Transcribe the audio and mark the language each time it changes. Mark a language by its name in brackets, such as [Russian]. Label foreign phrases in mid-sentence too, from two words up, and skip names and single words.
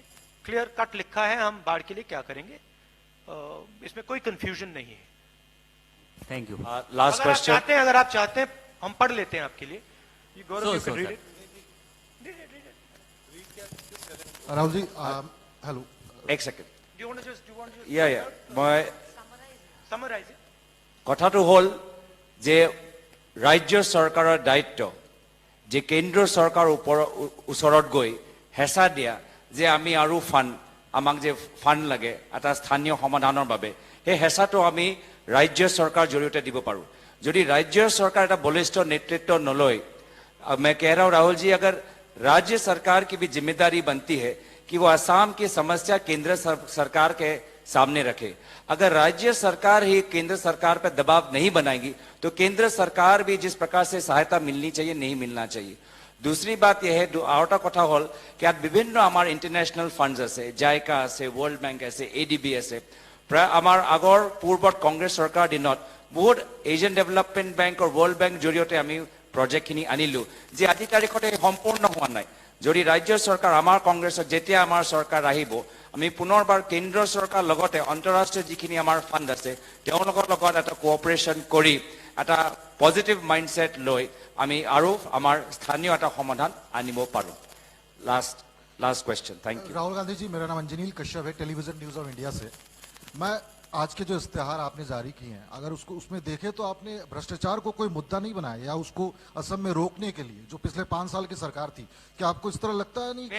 [English] clear cut [Hindi] लिखा है हम बाढ़ के लिए क्या करेंगे, इसमें कोई कंफ्यूजन नहीं है। [English] Thank you. Last question. [Hindi] अगर आप चाहते हैं हम पढ़ लेते हैं आपके लिए। राहुल जी, हेलो, एक सेकेंड। [Assamese] मैं কথাটো হল যে ৰাজ্য চৰকাৰৰ দায়িত্ব যে কেন্দ্ৰ চৰকাৰৰ ওচৰত গৈ হেঁচা দিয়া যে আমি আৰু আমাক যে ফাণ্ড লাগে এটা স্থানীয় সমাধানৰ বাবে, সেই হেঁচাটো আমি ৰাজ্য চৰকাৰ জৰিয়তে দিব পাৰোঁ। যদি ৰাজ্য চৰকাৰ এটা বলিষ্ঠ নেতৃত্ব নলয়, [Hindi] मैं कह रहा हूँ राहुल जी, अगर राज्य सरकार की भी जिम्मेदारी बनती है कि वो असम की समस्या केंद्र सरकार के सामने रखे। अगर राज्य सरकार ही केंद्र सरकार पर दबाव नहीं बनाएगी तो केंद्र सरकार भी जिस प्रकार से सहायता मिलनी चाहिए नहीं मिलना चाहिए। दूसरी बात यह है, [Assamese] আৰু এটা কথা হ'ল কি বিভিন্ন আমাৰ [English] international funds [Assamese] আছে, জাইকা আছে, ৱৰ্ল্ড বেংক আছে, এডিবি আছে। প্ৰায় আমাৰ আগৰ পূৰ্বত কংগ্ৰেছ চৰকাৰ দিনত বহুত এছিয়ান ডেভেলপমেণ্ট বেংক আৰু ৱৰ্ল্ড বেংক জৰিয়তে আমি প্ৰজেক্টখিনি আনিলো যে আজি তাৰিখতে সম্পূৰ্ণ হোৱা নাই। যদি ৰাজ্য চৰকাৰ আমাৰ কংগ্ৰেছক যেতিয়া আমাৰ চৰকাৰ আহিব, আমি পুনৰবাৰ কেন্দ্ৰ চৰকাৰ লগতে আন্তঃৰাষ্ট্ৰীয় যিখিনি আমাৰ ফাণ্ড আছে তেওঁলোকৰ লগত এটা কোঅপাৰেশ্যন কৰি এটা [English] positive mindset [Assamese] লৈ আমি আৰু আমাৰ স্থানীয় এটা সমাধান আনিব পাৰোঁ। [English] Last question. Thank you. [Hindi] राहुल गांधी जी, मेरा नाम अंजनील कश्यप है, टेलीविजन न्यूज़ ऑफ इंडिया से। मैं आज के जो इश्तेहार आपने जारी किए हैं, अगर उसको उसमें देखें तो आपने भ्रष्टाचार को कोई मुद्दा नहीं बनाया या उसको असम में रोकने के लिए, जो पिछले 5 साल की सरकार थी, क्या आपको इस तरह लगता है नहीं